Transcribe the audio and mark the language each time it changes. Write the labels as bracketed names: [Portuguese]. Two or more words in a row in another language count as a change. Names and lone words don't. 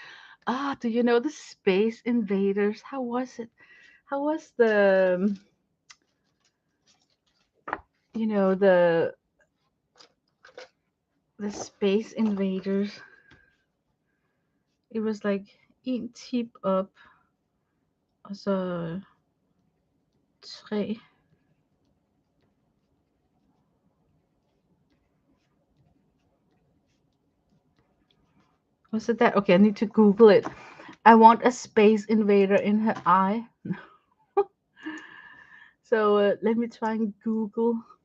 [English] Ah, do you know the Space Invaders? How was it? How was the the Space Invaders? It was like [Danish] en tip op, og så 3. [English] Was it that? Okay, I need to Google it. I want a space invader in her eye. So let me try and Google.